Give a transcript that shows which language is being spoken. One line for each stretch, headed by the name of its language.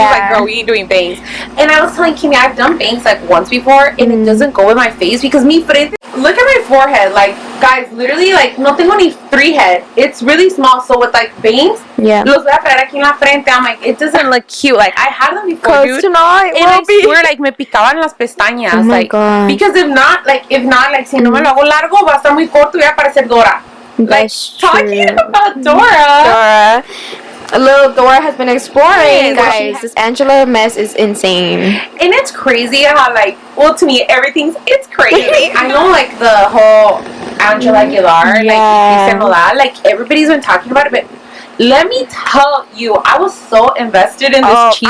English: She's like, girl, we ain't doing bangs. And I was telling Kimmy, I've done bangs like once before, and it doesn't go with my face because
Spanish: mi frente.
English: Look at my forehead, like, guys, literally, like,
Spanish: no tengo ni
English: three head. It's really small, so with like bangs,
Spanish: los voy a traer aquí en la frente.
English: I'm like, it doesn't look cute. Like, I had them before, dude. And I swear, like,
Spanish: me picaban las pestañas.
English: Oh my God. Because if not,
Spanish: si no me lo hago largo, va a estar muy corto y va a parecer Dora.
English: Like, talking about Dora. A little Dora has been exploring, guys. This Angela mess is insane. And it's crazy how, like, well, to me, it's crazy. I know, like, the whole Angela Aguilar, like, everybody's been talking about it, but let me tell you, I was so invested in this cheese.